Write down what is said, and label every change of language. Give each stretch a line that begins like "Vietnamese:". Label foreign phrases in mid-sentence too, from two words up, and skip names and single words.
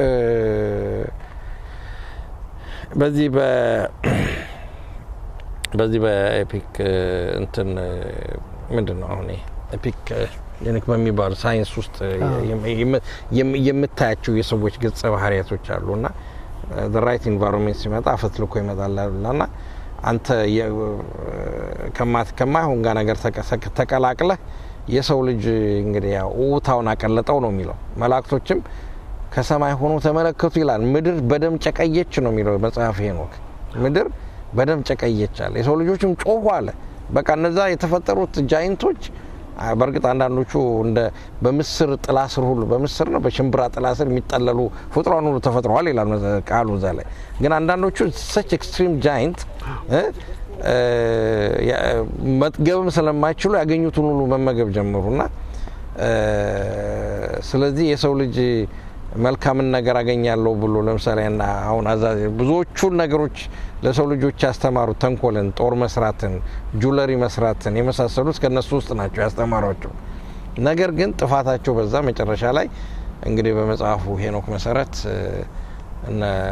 Amharic: በዚህ በኤፒክ እንትን ምንድነው አሁን
English: epi genic
Amharic: በሚባል ሳይንስ ውስጥ የምታያቸው የሰዎች ገጸ ባህሪያቶች አሉና
English: the right environment
Amharic: ሲመጣ አፈትልኮ ይመጣልና አንተ ከማይሆን ጋር ነገር ተቀላቅለህ የሰው ልጅ እንግዲህ ያው ኡታውን አቀለጠው ነው የሚለው መላእክቶችም ከሰማይ ሆኖ ተመለከቱ ይላል ምድር በደም ጨቀየች ነው የሚለው መጽሐፍ ሄኖክ ምድር በደም ጨቀየች አለ የሰው ልጆችም ጮሁ አለ በቃ እነዛ የተፈጠሩት ጃይንቶች በርግጥ አንዳንዶቹ እንደ በምስር ጥላ ስር ሁሉ በምስር ነው በሽምብራ ጥላ ስር የሚጠለሉ ፍጥሯን ሁሉ ተፈጥሯል ይላል ቃሉ እዛ ላይ ግን አንዳንዶቹ
English: such extreme giant
Amharic: መጥገብም ስለማይችሉ ያገኙትን ሁሉ መመገብ ጀመሩና ስለዚህ የሰው ልጅ መልካምን ነገር አገኛለሁ ብሎ ለምሳሌ እና አሁን አዛዚ ብዙዎቹ ነገሮች ለሰው ልጆች ያስተማሩት ተንኮልን ጦር መስራትን ጁለሪ መስራትን የመሳሰሉት ከነሱ ውስጥ ናቸው ያስተማሯቸው ነገር ግን ጥፋታቸው በዛ መጨረሻ ላይ እንግዲህ በመጽሐፉ ሄኖክ መሰረት እና